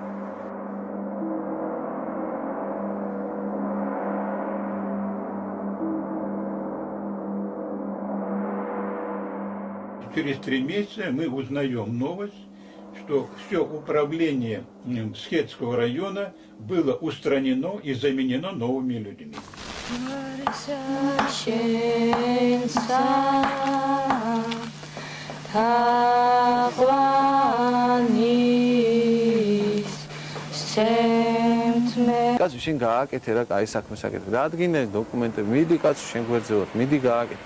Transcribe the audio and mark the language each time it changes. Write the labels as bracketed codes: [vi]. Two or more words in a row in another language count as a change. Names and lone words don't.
[ru] Через 3 месяца мы узнаем новость, что все управление Схетского района было устранено и заменено новыми людьми. [ka] კაცო შენ გააკეთე რა კაი საქმე საკეთე. დაადგინე დოკუმენტები, მიდი კაცო შენ გვერდზე ვარ, მიდი გააკეთე.